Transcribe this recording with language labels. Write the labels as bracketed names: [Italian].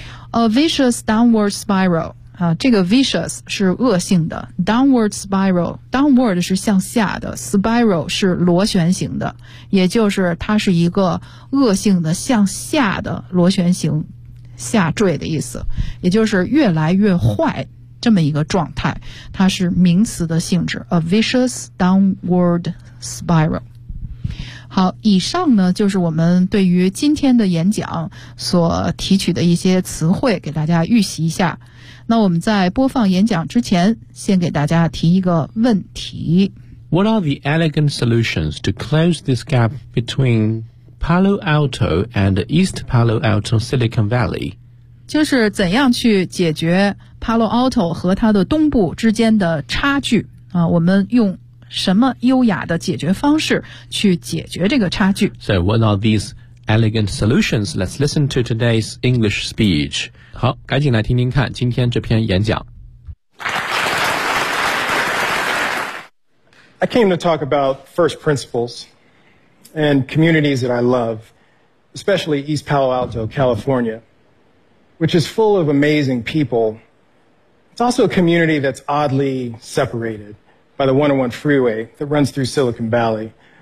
[English] A vicious downward spiral， [Chinese] 这个 vicious 是恶性的， downward spiral， downward 是向下的， spiral 是螺旋形的，也就是它是一个恶性的向下的螺旋形下坠的意思，也就是越来越坏这么一个状态，它是名词的性质， A vicious downward spiral。好，以上呢就是我们对于今天的演讲所提取的一些词汇，给大家预习一下。那我们在播放演讲之前，先给大家提一个问题。 [English] What are the elegant solutions to close this gap between Palo Alto and East Palo Alto Silicon Valley？ [Chinese] 就是怎样去解决 Palo Alto 和它的东部之间的差距啊？我们用什么优雅的解决方式去解决这个差距。 [English] So what are these elegant solutions? Let's listen to today's English speech. [Chinese] 好，赶紧来听听看今天这篇演讲。 [English] I came to talk about first principles and communities that I love, especially East Palo Alto, California, which is full of amazing people. It's also a community that's oddly separated. by the 101 freeway that runs through Silicon Valley.